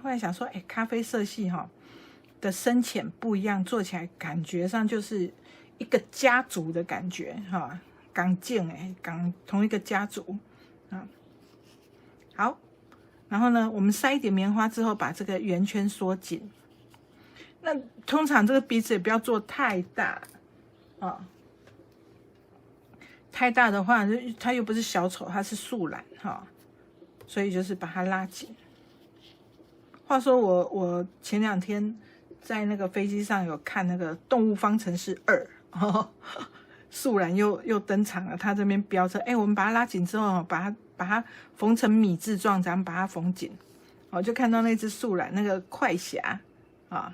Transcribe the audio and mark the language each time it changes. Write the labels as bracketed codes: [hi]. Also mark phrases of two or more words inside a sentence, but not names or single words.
[zh] 後來想說，咖啡色系的深淺不一樣，做起來感覺上就是一個家族的感覺哈，港建同一個家族啊。好，然後呢，我們塞一點棉花之後，把這個圓圈縮緊。那通常這個鼻子也不要做太大，太大的話，它又不是小丑，它是樹懶哈，所以就是把它拉緊。話說我前2天在那個飛機上有看那個《動物方程式2》，樹懶又登場了，它這邊飆車，我們把它拉緊之後，把它縫成米字狀，咱們把它縫緊，就看到那只樹懶，那個快俠啊。